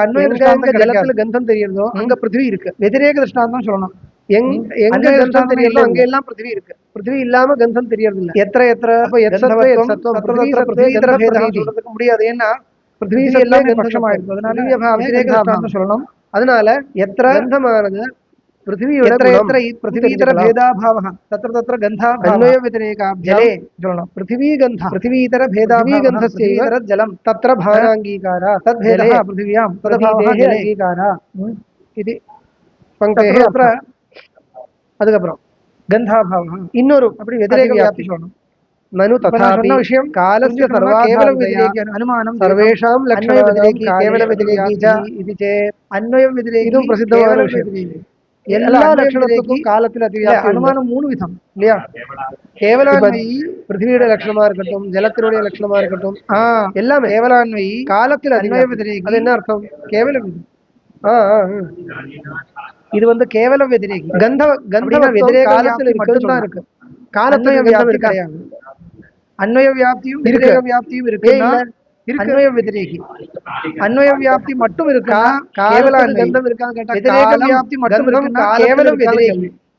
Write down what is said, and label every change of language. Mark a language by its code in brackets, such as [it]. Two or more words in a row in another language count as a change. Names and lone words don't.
[ta] அன்வய திருஷ்டாந்தம் ஜலத்துல கந்தம் தெரியுறதோ அங்க பிருத்திவி இருக்கு வெதிரேக திருஷ்டாந்தம் சொல்லணும் எங்க கந்தம் தெரியறதோ அங்க எல்லாம் பிருத்திவி இருக்கு பிருத்திவி இல்லாம கந்தம் தெரியறது இல்ல எத்திர அப்ப எத்சத்வம் பிருத்திவி இதர பேதம் சொல்றதுக்கு முடியாது ஏன்னா பிருத்திவி எல்லாமே பட்சமாயிருக்கு அதனால வெதிரேக திருஷ்டாந்தம் சொல்லணும் அதனால எத்திர கந்தமானது [sa] पृथ्वीयोட पृथ्वीतर भेदाभावः तत्र तत्र गन्धाभावः अन्वय व्यतिरेकाभ्याम जले சொல்லணும் पृथ्वी गन्ध पृथ्वीतर भेदाभावः गन्धस्यैव जलं तत्र भानांगीकार तद्भेदः पृथिव्यां तद्भावः अंगीकार इति पंक्तेः अत्र [ta] அதுக்கப்புறம் गन्धाभावः இன்னொரு அப்படி [sa] व्यतिरेक व्याप्ति [ta] சொல்லணும் [sa] ननु तथापि विषयं कालस्य सर्वाधार व्यतिरेकी अनुमानं सर्वेषां लक्षण व्यतिरेकी केवल व्यतिरेकी च इति चेत् अन्वय व्यतिरेकी [kn] ಇದು ಪ್ರಸಿದ್ಧವಾದ ವಿಷಯ [ta] எல்லா லட்சணத்துக்கும் காலத்துல அதிவியாப்தி அனுமானம் மூணு விதம் இல்லையா கேவலான்வயி பிருத்திவியோட லட்சணமா இருக்கட்டும் ஜலத்தினுடைய லட்சணமா இருக்கட்டும் எல்லாமே கேவலான்வயி காலத்துல அன்வய व्यतिरेकी அது என்ன அர்த்தம் கேவல இது வந்து கேவல व्यतिरेकी கந்த व्यतिरेक காலத்துல மட்டும் தான் இருக்கு காலத்துல வியாப்தி கிடையாது அன்வய வியாப்தியும் व्यतिरेक வியாப்தியும் இருக்குன்னா அன்வய व्यतिरेकी அன்வய வியாப்தி மட்டும் இருக்கா கேவல கந்தம் இருக்கான்னு கேட்டா व्यतिरेक வியாப்தி மட்டும் இருக்குன்னா கேவல व्यतिरेकी